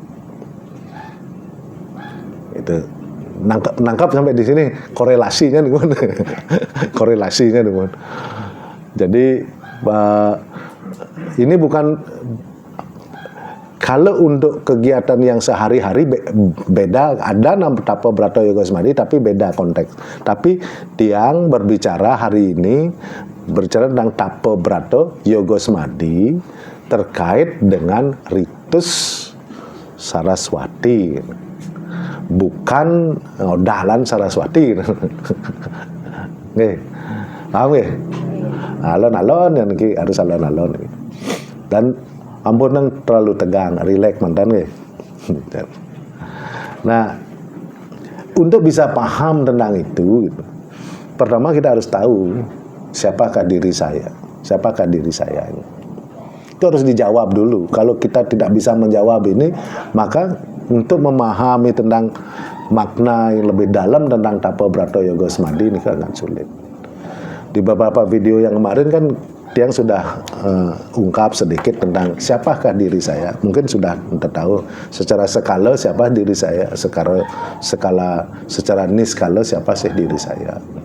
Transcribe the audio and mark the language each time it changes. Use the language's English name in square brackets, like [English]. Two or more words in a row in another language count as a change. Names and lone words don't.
[Indonesian] Itu nangkap sampai di sini korelasinya nih, korelasinya nih. Jadi ini bukan, kalau untuk kegiatan yang sehari-hari beda, ada tapa brata yoga semadi tapi beda konteks. Tapi tiang berbicara hari ini berbicara tentang tapa brata yoga semadi terkait dengan ritus Saraswati, bukan dalan Saraswati. Nggih. Paham nggih? Alon-alon yang ini harus alon-alon. Dan ampun yang terlalu tegang, rileks mantan nggih. Nah, untuk bisa paham tentang itu gitu, pertama kita harus tahu siapakah diri saya. Siapakah diri saya ini. Itu harus dijawab dulu. Kalau kita tidak bisa menjawab ini, maka untuk memahami tentang makna yang lebih dalam tentang tapa brata yoga semadi ini kan agak sulit. Di beberapa video yang kemarin kan tiang sudah ungkap sedikit tentang siapakah diri saya. Mungkin sudah tahu secara skala siapa diri saya, secara niskala siapa sih diri saya.